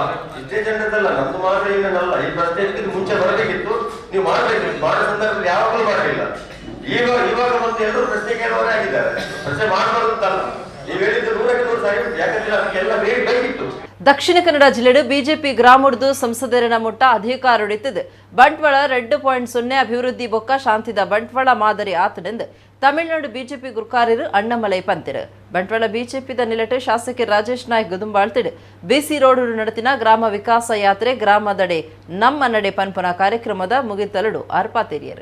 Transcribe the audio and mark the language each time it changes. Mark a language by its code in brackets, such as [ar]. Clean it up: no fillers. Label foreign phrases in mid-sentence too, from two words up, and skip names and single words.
[kn] ಇಷ್ಟೇ ಜನರದಲ್ಲ, ನಮ್ದು ಮಾತ್ರ ಏನಲ್ಲ. ಈ ಪ್ರಶ್ನೆ ಇದಕ್ಕೆ ಮುಂಚೆ ಬರಬೇಕಿತ್ತು, ನೀವು ಮಾಡಬೇಕಿತ್ತು. ಮಾಡೋ ಸಂದರ್ಭದಲ್ಲಿ ಯಾವಾಗಲೂ ಮಾಡಲಿಲ್ಲ. ಇವಾಗ ಮತ್ತೆ ಎಲ್ಲರೂ ಪ್ರಶ್ನೆ ಕೇಳುವವರೇ ಆಗಿದ್ದಾರೆ. ಪ್ರಶ್ನೆ ಮಾಡಬಾರ್ದು ಅಂತಲ್ಲ, ನೀವು ಹೇಳಿದ್ದು 100ಕ್ಕೆ 100 ಸರಿ ಉಂಟು. ಯಾಕಂದ್ರೆ ಅದಕ್ಕೆಲ್ಲ ಬೇಕಿತ್ತು. [tcy] ದಕ್ಷಿಣ ಕನ್ನಡ ಜಿಲ್ಲೆಡು ಬಿಜೆಪಿ ಗ್ರಾಮುಡ್ದು ಸಂಸದರಿನ ಮುಟ್ಟ ಅಧಿಕಾರೊಡಿತದು ಬಂಟ್ವಾಳ 2.0 ಅಭಿವೃದ್ಧಿ ಬೊಕ್ಕ ಶಾಂತಿದ ಬಂಟ್ವಾಳ ಮಾದರಿ ಆತನೆಂದು ತಮಿಳುನಾಡು ಬಿಜೆಪಿ ಗುರುಕಾರ್ಯರು ಅಣ್ಣಮಲೈ ಪಂತಿರು. ಬಂಟ್ವಾಳ ಬಿಜೆಪಿದ ನಿಲಟು ಶಾಸಕ ರಾಜೇಶ್ ನಾಯ್ಕ್ ಗುದುಂಬಾಳ್ತಿಡು ಬಿಸಿ ರೋಡ್ ನಡತಿನ ಗ್ರಾಮ ವಿಕಾಸ ಯಾತ್ರೆ ಗ್ರಾಮದಡೆ ನಮ್ಮ ನಡೆ ಪನ್ಪುನ ಕಾರ್ಯಕ್ರಮದ ಮುಗಿತಲಡು ಅರ್ಪಾತೆರಿಯರು.